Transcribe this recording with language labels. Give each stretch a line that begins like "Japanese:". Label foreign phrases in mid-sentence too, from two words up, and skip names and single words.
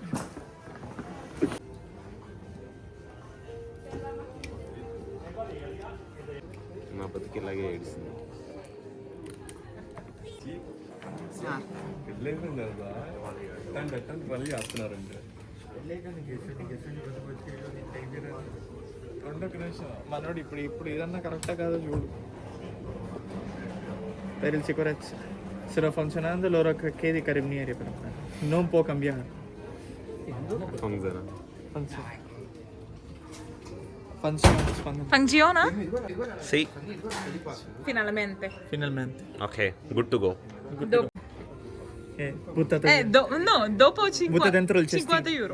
Telugu: మా బతికి ఇలాగే ఏడుస్తుంది. మనోడు ఇప్పుడు ఇదన్నా కరెక్టా కాదో చూడు.
Italian: Per il sicurezza sta funzionando, loro chiedi carabinieri per non può cambiare. Funziona? Sì. Finalmente. Finalmente.
English: Ok, good to go.
Italian: Buttata No, dopo butta dentro il cestino. 50 euro.